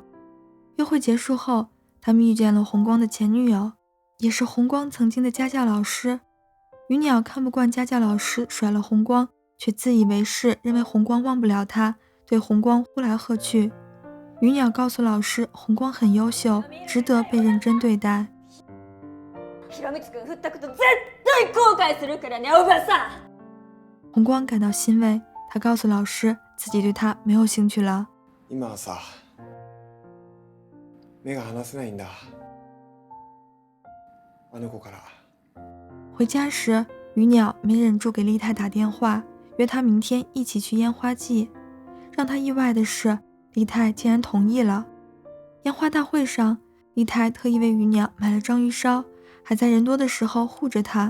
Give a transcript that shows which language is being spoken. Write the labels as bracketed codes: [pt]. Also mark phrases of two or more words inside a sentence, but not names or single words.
[zh] 约会结束后，他们遇见了红光的前女友，也是红光曾经的家教老师。鱼鸟看不惯家教老师甩了红光，却自以为是，认为红光忘不了他，对红光呼来喝去。鱼鸟告诉老师，红光很优秀，值得被认真对待。 [ja] 平光くん振ったこと絶対後悔するからね、おばさん。 [zh] 红光感到欣慰，他告诉老师自己对他没有兴趣了。 [ja] 今はさ、目が離せないんだ。あの子から。 [zh] 回家时，鱼鸟没忍住给丽太打电话，约他明天一起去烟花季。让他意外的是，丽太竟然同意了。烟花大会上，丽太特意为鱼鸟买了章鱼烧，还在人多的时候护着它。